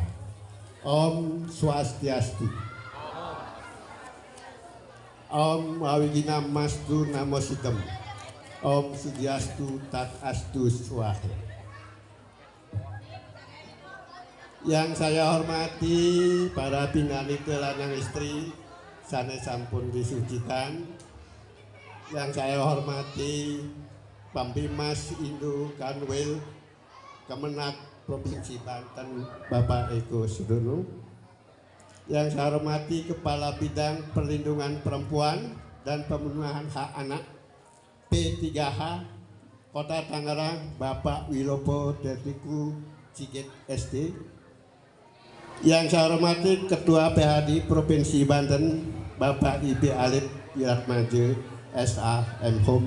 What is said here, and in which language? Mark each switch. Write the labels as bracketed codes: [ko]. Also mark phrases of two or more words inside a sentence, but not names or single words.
[sa] Om Swastiastu. Om Awigina Mastu Namo Sitem. Om Sudiastu Tat Astu Swahe. [id] Yang saya hormati para [ban] pinanite lanang istri sanes sampun disucikan. [id] Yang saya hormati Pambimas Indo Kanwil Kemenak Provinsi Banten Bapak Eko Sudono. Yang saya hormati Kepala Bidang Perlindungan Perempuan dan Pemenuhan Hak Anak P3H Kota Tangerang Bapak Wilopo Detiku Sigit SD. Yang saya hormati Ketua PHD Provinsi Banten Bapak IB Alif Wiratmaje SA Mhum.